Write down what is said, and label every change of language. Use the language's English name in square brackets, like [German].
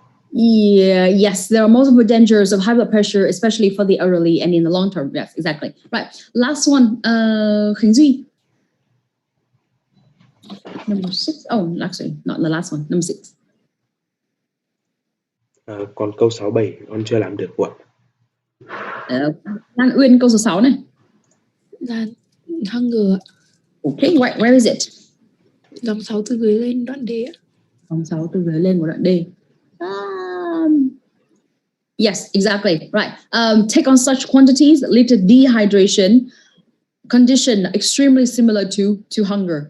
[English] Yeah, yes, there are multiple dangers of high blood pressure, especially for the elderly and in the long term. Yes, exactly. Right. Last one, Khánh Duy. Number 6. Oh, actually, not the last one. Number 6. [Vietnamese] Còn câu 6, 7 con chưa làm được ạ. Lan Uyên, câu số 6 này. Là hunger. [English] Okay, where is it? [Vietnamese] Dòng 6 từ dưới lên đoạn D ạ. Dòng 6 từ dưới lên của đoạn D. [English] Yes, exactly. Right. Take on such quantities lead to dehydration, condition extremely similar to hunger.